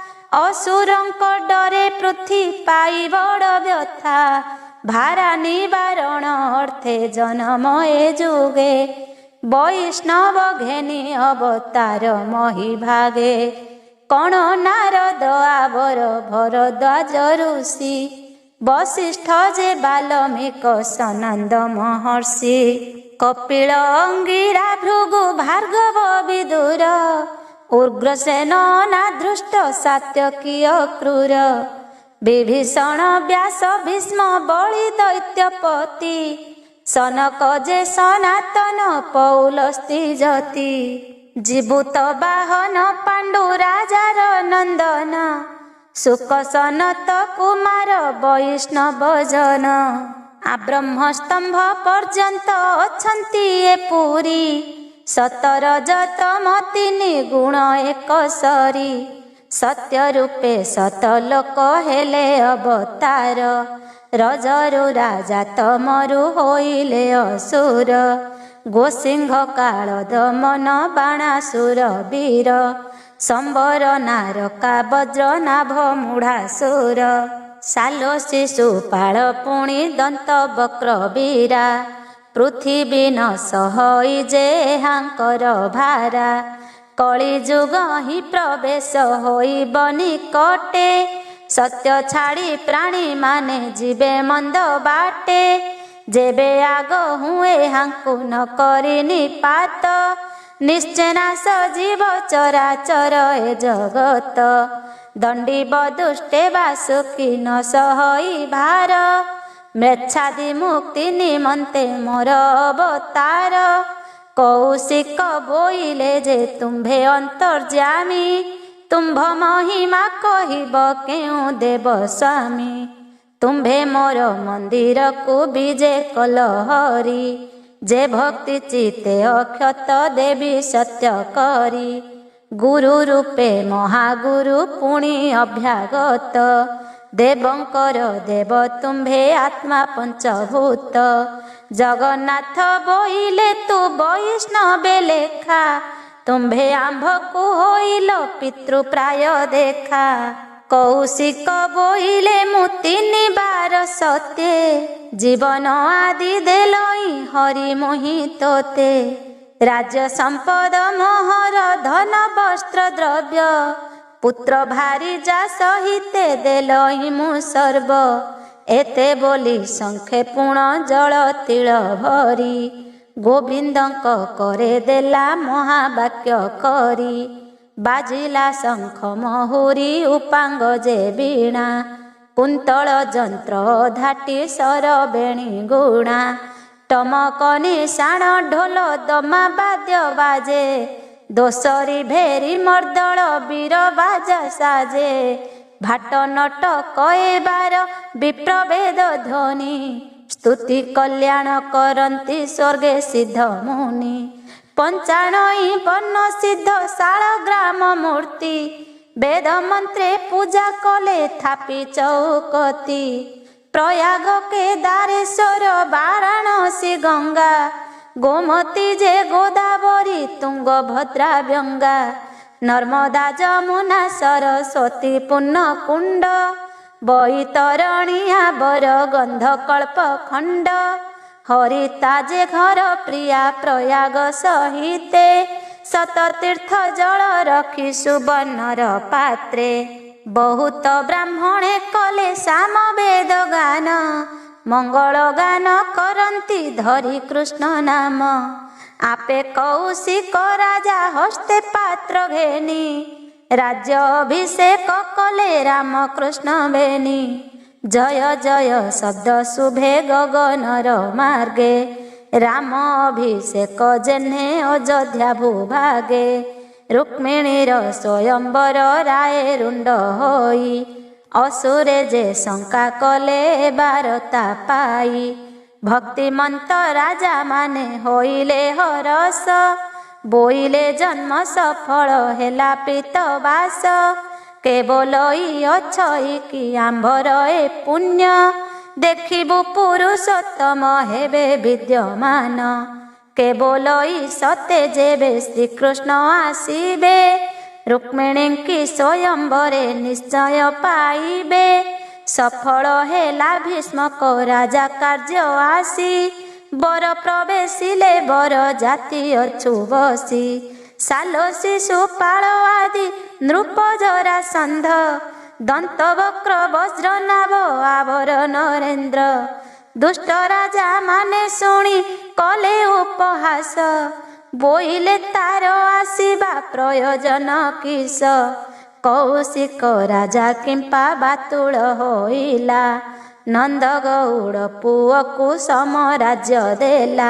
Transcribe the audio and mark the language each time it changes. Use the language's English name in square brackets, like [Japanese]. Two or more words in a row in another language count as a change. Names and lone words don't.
[Odia] ଅସୁରଙ୍କ ଡରେ ପୃଥ୍ୱୀ ପାଇ ବଡ଼ ବ୍ୟଥା ଭାରା ନିବାରଣ ଅର୍ଥେ ଜନ୍ମ ଏ ଜୁଗେ ବୈଷ୍ଣବ ଘେନି ଅବତାର ମହୀ ଭାଗେ କଣ ନାରଦ ଆଉର ଭରଦ୍ୱାଜ ଋଷି ବଶିଷ୍ଠ ଜେ ବାଲ୍ମୀକ ସନନ୍ଦ ମହର୍ଷି କପିଳ ଅଙ୍ଗିରା ଭୃଗୁ ଭାର୍ଗବ ବିଦୁର ଉଗ୍ରସେନ ନାଦୃଷ୍ଟ ସାତ୍ୟକୀୟ କ୍ରୂର ବିଭୀଷଣ ବ୍ୟାସ ଭୀଷ୍ମ ବଳି ଦୈତ୍ୟପତି ସନକ ଜେ ସନାତନ ପୌଲସ୍ତ୍ୟ ଜତି ଜୀବୂତ ବାହନ ପାଣ୍ଡୁ ରାଜାର ନନ୍ଦନ ସୁକ ସନତ କୁମାର ବୈଷ୍ଣବ ଜନ ଆ ବ୍ରହ୍ମସ୍ତମ୍ଭ ପର୍ଯ୍ୟନ୍ତ ଅଛନ୍ତି ଏ ପୁରୀ 17 ଜତମତିନୀ ଗୁଣ ଏକ ସରି ସତ୍ୟ ରୂପେ ସତଲୋକ ହେଲେ ଅବତାର ରଜରୁ ରାଜା ତମରୁ ହୋଇଲେ ଅସୁର ଗୋସିଂହ କାଳ ଦମନ ବାଣାସୁର ବୀର ସମ୍ବର ନାରକା ବଜ୍ର ନାଭ ମୂଢ଼ାସୁର ସାଲୋ ଶିଶୁପାଳ ପୁଣି ଦନ୍ତ ବକ୍ର ବୀରା ପୃଥ୍ୱୀ ନ ସହଇ ଜେ ହାଙ୍କର ଭାରା କଳି ଜୁଗ ହି ପ୍ରବେଶ ହୋଇ ବନି କଟେ ସତ୍ୟ ଛାଡ଼ି ପ୍ରାଣୀ ମାନେ ଜୀବେ ମନ୍ଦ ବାଟେ ଜେବେ ଆଗ ହୁଏ ହାଙ୍କୁ ନ କରି ନିପାତ ନିଶ୍ଚୟ ନାଶ ଜୀବ ଚରାଚର ଏ ଜଗତ ଦଣ୍ଡି ବଦୁଷ୍ଟେ ବାସୁକୀ ନ ସହଇ ଭାର ମ୍ଳେଚ୍ଛାଦି ମୁକ୍ତି ନିମନ୍ତେ ମୋର ଅବତାର କୌଶିକ ବୋଇଲେ ଜେ ତୁମ୍ଭେ ଅନ୍ତର୍ଜାମୀ ତୁମ୍ଭ ମହିମା କହିବ କେଉ ଦେବ ସ୍ୱାମୀ ତୁମ୍ଭେ ମୋର ମନ୍ଦିର କୋ ବିଜେ କଲହରି ଜେ ଭକ୍ତି ଚିତେ ଅକ୍ଷତ ଦେବୀ ସତ୍ୟ କରି ଗୁରୁ ରୂପେ ମହାଗୁରୁ ପୁଣି ଅଭ୍ୟାଗତ ଦେବଙ୍କର ଦେବ ତୁମ୍ଭେ ଆତ୍ମା ପଞ୍ଚଭୂତ ଜଗନ୍ନାଥ ବୋଇଲେ ତୁ ବୈଷ୍ଣବେ ଲେଖା ତୁମ୍ଭେ ଆମ୍ଭ କୋ ହୋଇଲ ପିତୃ ପ୍ରାୟ ଦେଖା କୌଶିକ ବୋଇଲେ ମୁତି ନିବାର ସତ୍ୟେ ଜୀବନ ଆଦି ଦେଲଇ ହରି ମୋହି ତୋତେ ରାଜ୍ୟ ସମ୍ପଦ ମୋହର ଧନ ବସ୍ତ୍ର ଦ୍ରବ୍ୟ ପୁତ୍ର ଭାରୀ ଜା ସହିତେ ଦେଲଇ ମୁ ସର୍ବ ଏତେ ବୋଲି ସଙ୍ଖେ ପୁଣ ଜଳ ତିଳ ଭରି ଗୋବିନ୍ଦଙ୍କ କରେ ଦେଲା ମହାବାକ୍ୟ କରି ବାଜିଲା ଶଙ୍ଖ ମହୁରୀ ଉପାଙ୍ଗ ଜେ ବୀଣା କୁନ୍ତଳ ଜନ୍ତ୍ର ଧାଟି ସର ବେଣୀ ଗୁଣା ଟମକ ନିଶାଣ ଢୋଲ ଦମା ବାଦ୍ୟ ବାଜେ ଦୋସରୀ ଭେରୀ ମର୍ଦ୍ଦଳ ବୀର ବାଜା ସାଜେ ଭାଟ ନଟ କଏବାର ବିପ୍ରଭେଦ ଧ୍ୱନି ସ୍ତୁତି କଲ୍ୟାଣ କରନ୍ତି ସ୍ୱର୍ଗେ ସିଦ୍ଧ ମୁନି ପଞ୍ଚାଣଇ ବର୍ଣ୍ଣ ସିଦ୍ଧ ଶାଳ ଗ୍ରାମ ମୂର୍ତ୍ତି ବେଦ ମନ୍ତ୍ରେ ପୂଜା କଲେ ଥାପି ଚୌକତି ପ୍ରୟାଗ କେ ଦାରେଶ୍ୱର ବାରାଣସୀ ଗଙ୍ଗା ଗୋମତୀ ଜେ ଗୋଦାବରୀ ତୁଙ୍ଗ ଭଦ୍ରା ବ୍ୟଙ୍ଗା ନର୍ମଦା ଜମୁନା ସରସ୍ୱତୀ ପୁଣ୍ୟ କୁଣ୍ଡ ବୈତରଣିଆ ବର ଗନ୍ଧ କଳ୍ପ ଖଣ୍ଡ ହରିତା ଜେ ଘର ପ୍ରିୟା ପ୍ରୟାଗ ସହିତେ ଶତତୀର୍ଥ ଜଳ ରଖି ସୁବର୍ଣ୍ଣର ପାତ୍ରେ ବହୁତ ବ୍ରାହ୍ମଣେ କଲେ ସାମ ବେଦ ଗାନ ମଙ୍ଗଳ ଗାନ କରନ୍ତି ଧରି କୃଷ୍ଣ ନାମ ଆପେ କୌଶିକ ରାଜା ହସ୍ତେ ପାତ୍ର ଘେନି ରାଜ୍ୟ ଅଭିଷେକ କଲେ ରାମ କୃଷ୍ଣ ବେନି ଜୟ ଜୟ ଶବ୍ଦ ଶୁଭେ ଗଗନର ମାର୍ଗେ ରାମ ଅଭିଷେକ ଜେହ୍ନେ ଅଯୋଧ୍ୟା ଭୂଭାଗେ ରୁକ୍ମିଣୀର ସ୍ୱୟମ୍ବର ରାୟ ରୁଣ୍ଡ ହୋଇ ଅସୁରେ ଜେ ଶଙ୍କା କଲେ ବାରତା ପାଇ ଭକ୍ତିମନ୍ତ ରାଜା ମାନେ ହୋଇଲେ ହରଷ ବୋଇଲେ ଜନ୍ମ ସଫଳ ହେଲା ପ୍ରୀତବାସ କେବଳ ଅଛଇ କି ଆମ୍ଭର ଏ ପୁଣ୍ୟ ଦେଖିବୁ ପୁରୁଷୋତ୍ତମ ହେବେ ବିଦ୍ୟମାନ କେବଳ ସତେ ଜେବେ ଶ୍ରୀକୃଷ୍ଣ ଆସିବେ ରୁକ୍ମିଣୀ କି ସ୍ୱୟମ୍ବରେ ନିଶ୍ଚୟ ପାଇବେ ସଫଳ ହେଲା ଭୀଷ୍ମକ ରାଜା କାର୍ଯ୍ୟ ଆସି ବର ପ୍ରବେଶିଲେ ବର ଜାତି ଅଛୁ ବସି ସାଲ ଶିଶୁପାଳ ଆଦି ନୃପ ଜରାସନ୍ଧ ଦନ୍ତବକ୍ର ବଜ୍ରନାଭ ଆଉର ନରେନ୍ଦ୍ର ଦୁଷ୍ଟ ରାଜା ମାନେ ଶୁଣି କଲେ ଉପହାସ ବୋଇଲେ ତାର ଆସିବା ପ୍ରୟୋଜନ କିସ କୌଶିକ ରାଜା କିମ୍ପା ବାତୁଳ ହୋଇଲା ନନ୍ଦ ଗଉଡ଼ ପୁଅକୁ ସମରାଜ୍ୟ ଦେଲା